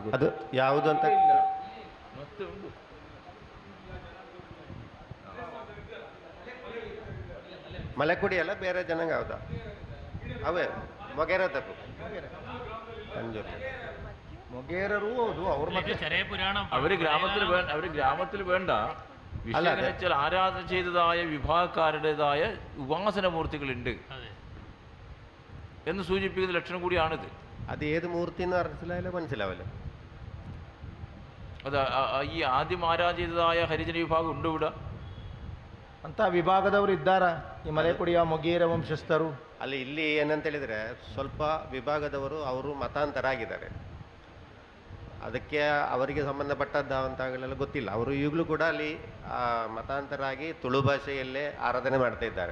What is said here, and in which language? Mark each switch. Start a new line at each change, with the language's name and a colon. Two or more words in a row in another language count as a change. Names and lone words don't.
Kannada: ಅದು ಯಾವುದು ಅಂತ ಮಲೆಕುಡಿ ಅಲ್ಲ, ಬೇರೆ ಜನಾಂಗ ಹೌದಾ? ಅವೇ ಮೊಗೇರ ತಪ್ಪು പഞ്ചൂർ ಮೊಗೇರರು ಹೌದು.
Malayalam: അവർ ഗ്രാമത്തിൽ വേണ്ട വിഷയം ആരാധന ചെയ്തതായ വിഭാഗക്കാരുടേതായ ഉപാസന മൂർത്തികളുണ്ട് എന്ന് സൂചിപ്പിക്കുന്ന ലക്ഷണം കൂടിയാണിത്. അത് ഏത് മൂർത്തി എന്ന് മനസ്സിലാവില്ല. അത് ഈ ആദ്യം ആരാധിതരായ ഹരിജന വിഭാഗം ഉണ്ട് ഇവിടെ?
Kannada: ಅಂತ ವಿಭಾಗದವರು ಇದ್ದಾರಾ ಈ ಮಲೆಕುಡಿಯ ಮೊಗೇರ ವಂಶಸ್ಥರು? ಅಲ್ಲಿ ಇಲ್ಲಿ ಏನಂತ ಹೇಳಿದರೆ ಸ್ವಲ್ಪ ವಿಭಾಗದವರು ಅವರು ಮತಾಂತರ ಆಗಿದ್ದಾರೆ. ಅದಕ್ಕೆ ಅವರಿಗೆ ಸಂಬಂಧಪಟ್ಟದ್ದಾಗಲೆಲ್ಲ ಗೊತ್ತಿಲ್ಲ. ಅವರು ಈಗಲೂ ಕೂಡ ಅಲ್ಲಿ ಮತಾಂತರ ಆಗಿ ತುಳು ಭಾಷೆಯಲ್ಲೇ ಆರಾಧನೆ ಮಾಡ್ತಾ ಇದ್ದಾರೆ.